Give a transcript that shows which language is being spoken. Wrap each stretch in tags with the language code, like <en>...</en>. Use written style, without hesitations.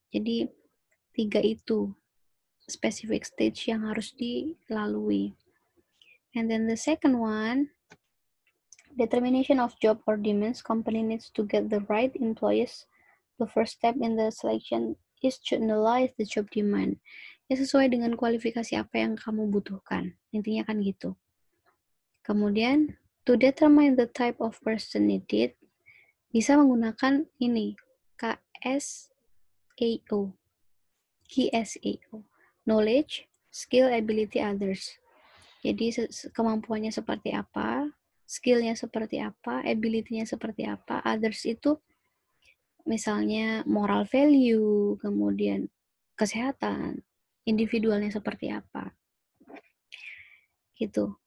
<id>Jadi 3 itu specific stage yang harus dilalui.</id> <en>And then the second one, determination of job or demands. Company needs to get the right employees. The first step in the selection is to analyze the job demand.</en> <id>Ya sesuai dengan kualifikasi apa yang kamu butuhkan. Intinya kan gitu. Kemudian,</id> <en>to determine the type of person needed,</en> <id>bisa menggunakan ini, KSAO. KSAO.</id> <en>Knowledge, skill, ability, others.</en> <id>Jadi kemampuannya seperti apa, skill-nya seperti apa, ability-nya seperti apa, others itu misalnya moral value, kemudian kesehatan, individualnya seperti apa. Gitu.</id>